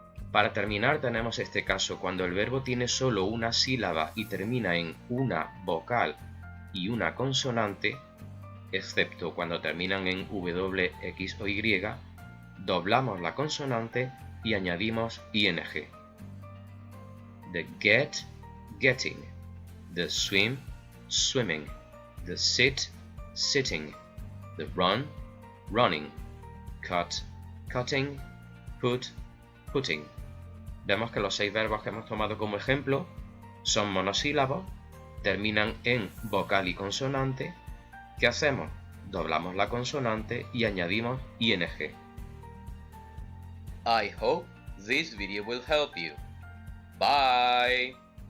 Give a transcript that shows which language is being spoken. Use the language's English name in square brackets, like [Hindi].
[Spanish] Para terminar tenemos este caso cuando el verbo tiene solo una sílaba y termina en una vocal y una consonante, excepto cuando terminan en W, X o Y, doblamos la consonante y añadimos ing. [English] The get, getting, the swim, swimming, the sit, sitting, the run, running, cut, cutting, put, putting. [Spanish] Vemos que los 6 verbos que hemos tomado como ejemplo son monosílabos, terminan en vocal y consonante. ¿Qué hacemos? Doblamos la consonante y añadimos ing. [English] I hope this video will help you. Bye!